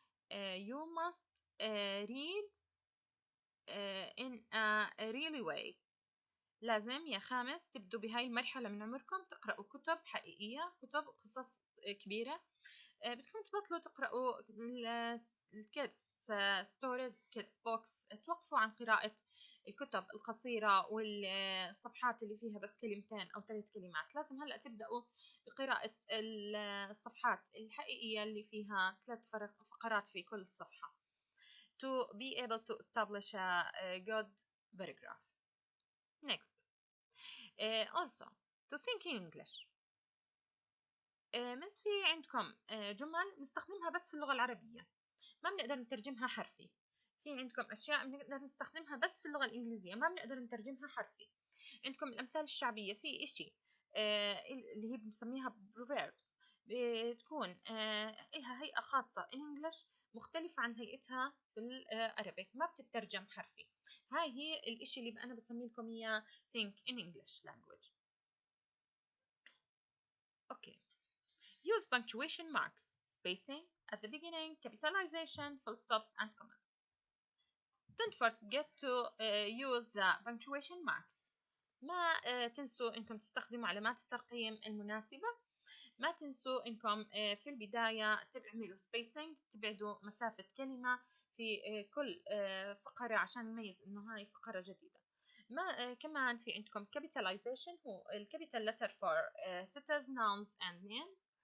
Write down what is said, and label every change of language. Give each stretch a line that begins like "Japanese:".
English: You must read in a really way.
Arabic: لازم يا خامس تبدوا بهاي المرحلة من عمركم تقرأوا كتب حقيقية، كتب قصص كبيرة. بدكم تبطلوا تقرأوا الكيدز ستوريز، كيدز بوكس. توقفوا عن قراءة الكتب القصيرة والصفحات اللي فيها بس كلمتين أو 3 كلمات. لازم هلأ تبدأوا بقراءة الصفحات الحقيقية اللي فيها 3 فقرات في كل صفحة
English: to be able to establish a good paragraph. Next, also to think in English.
Arabic: بس في عندكم جمل نستخدمها بس في اللغة العربية، ما بنقدر نترجمها حرفي. في عندكم أشياء بنقدر نستخدمها بس في اللغة الإنجليزية، ما بنقدر نترجمها حرفي. عندكم الأمثال الشعبية، في إشي اللي هي بنسميها proverbs، بتكون إلها هيئة خاصة
English: in English
Arabic: مختلفة عن هيئتها بالعربي، ما بتترجم حرفي. هاي هي الإشي اللي أنا بسمي لكم إياه
English: think in English language. Okay. Use punctuation marks, spacing at the beginning, capitalization, full stops, and commas. Don't forget to use the punctuation marks.
Arabic: ما تنسوا إنكم تستخدموا علامات الترقيم المناسبة. ما تنسوا إنكم في البداية تعملوا spacing، تبعدوا مسافة كلمة في كل فقرة عشان نميز إنه هاي فقرة جديدة. ما كمان في عندكم capitalization، هو الكابيتال
English: letter for cities, nouns and names.